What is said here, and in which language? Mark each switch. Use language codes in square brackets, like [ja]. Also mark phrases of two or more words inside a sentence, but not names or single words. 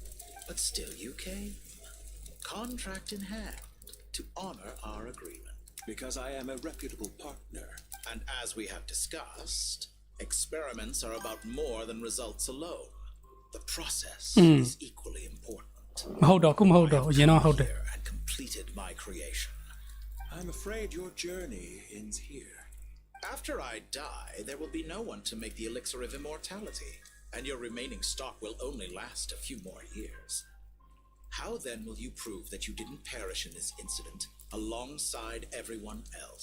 [en] But still you came, contract in hand, to honor our agreement. Because I am a reputable partner. And as we have discussed, experiments are about more than results alone. The process is equally important. [my] မဟုတ်တော့ခုမဟုတ်တော့အရင်တော့ဟုတ်တယ် [en] And completed my creation. I'm afraid your journey ends here. After I die, there will be no one to make the elixir of immortality, and your remaining stock will only last a few more years. How then will you prove that you didn't perish in this incident alongside everyone else?